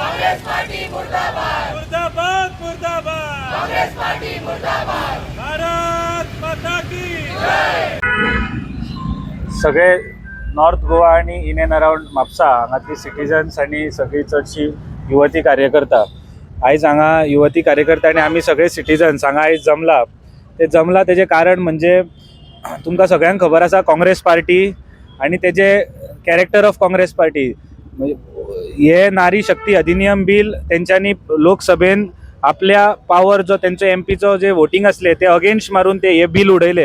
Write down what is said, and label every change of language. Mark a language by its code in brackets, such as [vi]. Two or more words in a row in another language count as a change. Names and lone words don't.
[hi] कांग्रेस पार्टी मुर्दाबाद मुर्दाबाद मुर्दाबाद कांग्रेस पार्टी मुर्दाबाद भारत माता की जय। [kok] सगळे नॉर्थ गोवा आणि [en] in and around [kok] म्हापसा हांगातली सिटीजन्स आणि सगळी चडशी युवती कार्यकर्ता आयज हांगा युवती कार्यकर्ता आणि आमी सगळे सिटीजन्स हांगा आयज जमला तेजे कारण म्हणजे तुमकां सगळ्यांक खबर आसा काँग्रेस पार्टी आणि तेजे [en] character of Congress Party [kok] हे नारी शक्ती अधिनियम बिल तेंच्यांनी लोकसभेन आपल्या पावर जो तेंचो एमपीचो जे वोटींग असले ते अगेन्स्ट मारून ते हे बिल उडयले.